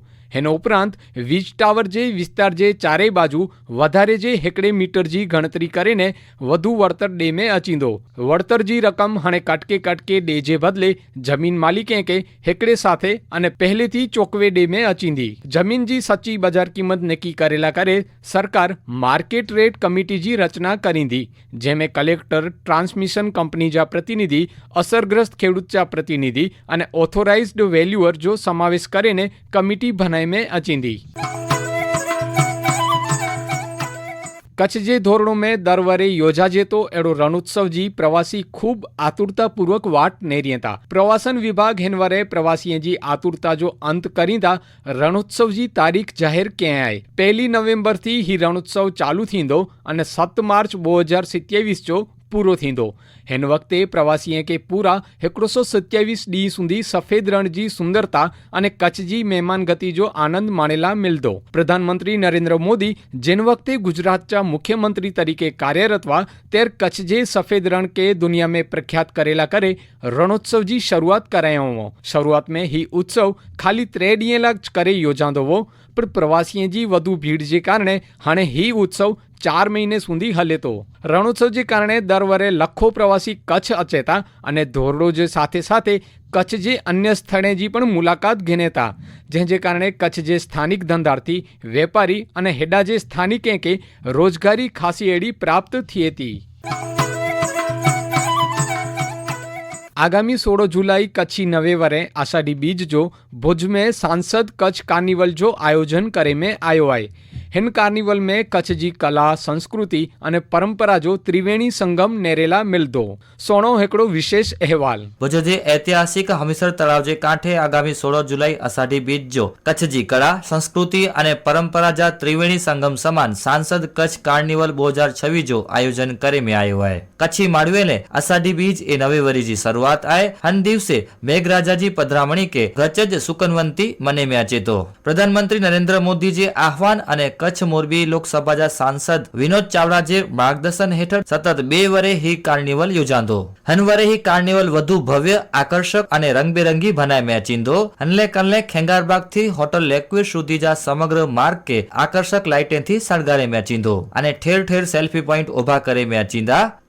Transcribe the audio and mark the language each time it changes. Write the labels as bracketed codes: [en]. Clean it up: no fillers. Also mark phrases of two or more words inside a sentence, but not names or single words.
[kfr] हेनो उपरांत वीज टावर जे विस्तार जे चारे बाजू वधारे जे हेकड़े मीटर जी गणतरी करीने वधु वळतर डे में अचींदो। वळतर जी रकम हणे कटके डे जे बदले जमीन मालिके के हेकड़े साथे अने पहले थी चोकवे डे में अचींदी। जमीन जी सच्ची बाजार कीमत नक्की करेला करे सरकार [en] market rate committee [kfr] जी रचना करींदी, जेमे कलेक्टर, ट्रांसमिशन कंपनी जा प्रतिनिधि, असरग्रस्त खेडूत जा प्रतिनिधि अने [en] authorized valuer [kfr] जो समावेश करीने कमिटी बनाई में अचींदी। कच्छ जे धोरणों में दर वरे योजाजे तो एड़ो रणोत्सव जी प्रवासी खूब आतुरता पूर्वक वाट नेरियता। प्रवासन विभाग हिन वरे प्रवासियों जी आतुरता जो अंत करींदा रणोत्सव जी तारीख जाहिर कयां आहे। 1 नवेम्बर थी ही रणोत्सव चालू थींदो अने 7 मार्च 2027 जो पूरो थींदो। हिन वक्ते प्रवासीअ के पूरा 127 ॾींहं सुधी सफेद रण जी सुंदरता अने कच्छ जी मेहमानगति जो आनंद माणेला मिलदो। प्रधानमंत्री नरेंद्र मोदी जिन वक्ते गुजरात मुख्यमंत्री तरीके कार्यरत हुआ तेर कच्छ जे सफेद रण के दुनिया में प्रख्यात करेला करे रणोत्सव जी शुरुआत करायो हो। शुरुआत में ही उत्सव खाली 3 ॾींहं लाइ करे योजांदो हो, पर प्रवासीअ जी वधु भीड़ जे कारणे हाणे ही उत्सव 4 महीने सुधी हले तो। रणोत्सव जे कारणे दर वरे लखो प्रवासी कच्छ अचे था अने धोरडो जे साथे साथे कच्छ जे अन्य स्थळे जी पण मुलाकात घेने था, जंहिंजे कारणे कच्छ जे स्थानिक धंधार्थी, वेपारी अने हेडा जे स्थानिके के रोजगारी खासी एड़ी प्राप्त थिए थी। आगामी 16 जुलाई कच्छी नवे वरे आषाढ़ी बीज जो भुज में सांसद कच्छ कार्निवल जो आयोजन करे में आयो है। हिन कार्निवल में कच्छ जी कला, संस्कृति अने परंपरा जो त्रिवेणी संगम नेरेला मिलदो। सोनो हेकड़ो विशेष अहवाल। भुज जे ऐतिहासिक हमीसर तलाव जे कांठे आगामी 16 जुलाई आषाढ़ी बीज जो कच्छ जी कला, संस्कृति अने परंपरा जा त्रिवेणी संगम समान सांसद कच्छ कार्निवल 2026 जो आयोजन करे में आयो है। कच्छी माळवेले आषाढ़ी बीज ए नवे वरी जी शुरुआत आए। हन दिवसे मेघराजा जी पधरामणी के रचज सुकनवंती मने में अचे तो। प्रधानमंत्री नरेंद्र मोदी जे आह्वान अने कच्छ मोरबी लोकसभा जा सांसद विनोद चावड़ा जे मार्गदर्शन हेठळ सतत 2 वरे ही कार्निवल योजांदो। हन वरे ही कार्निवल वधु भव्य, आकर्षक अने रंगबेरंगी बनाय में अचींदो। हनले कनले खेंगारबाग थी होटल लेक्विर सुधी जा समग्र मार्ग के आकर्षक लाइटें थी सळगारे में अचींदो अने ठेर ठेर [en] selfie point [kfr] उभा करे में अचींदा।